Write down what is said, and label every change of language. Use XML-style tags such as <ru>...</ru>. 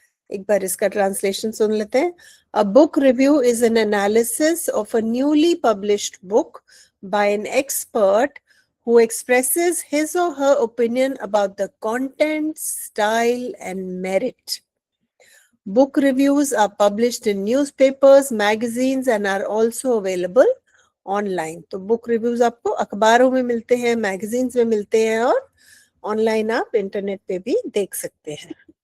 <hi>एक बार इसका ट्रांसलेशन सुन लेते हैं।</hi> <en>A book review is an analysis of a newly published book by an expert who expresses his or her opinion about the content, style, and merit. Book reviews are published in newspapers, magazines, and are also available online.</en> <hi>तो book reviews आपको अखबारों में मिलते हैं, magazines में मिलते हैं, और ऑनलाइन आप इंटरनेट पे भी देख सकते हैं।</hi>